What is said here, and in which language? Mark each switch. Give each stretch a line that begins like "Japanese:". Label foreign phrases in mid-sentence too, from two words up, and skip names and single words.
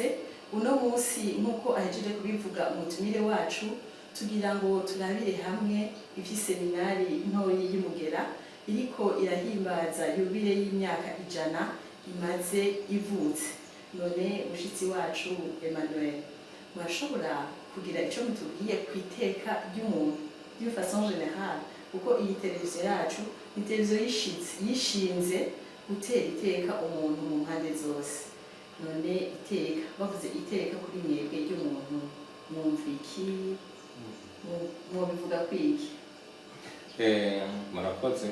Rundi: Uno munsi nkuko ahejeje kubivuga umutumire wacu, tugira ngo turabire hamwe ivy'iseminari ntoyi y'Umugera iriko irahimbaza yubile y'imyaka 100 imaze ivutse. None mushitsi wacu Emmanuel, mwashobora kugira ico mutubwiye kwiteka ry'umuntu
French: d'une façon générale,
Rundi: kuko iyi televiziyo yacu ni televiziyo yishinze gutera iteka umuntu mu mpande zose. none iteka bavuze iteka kuri mwebwe ry'umuntu mwumva iki mubivuga kwiki? Murakoze.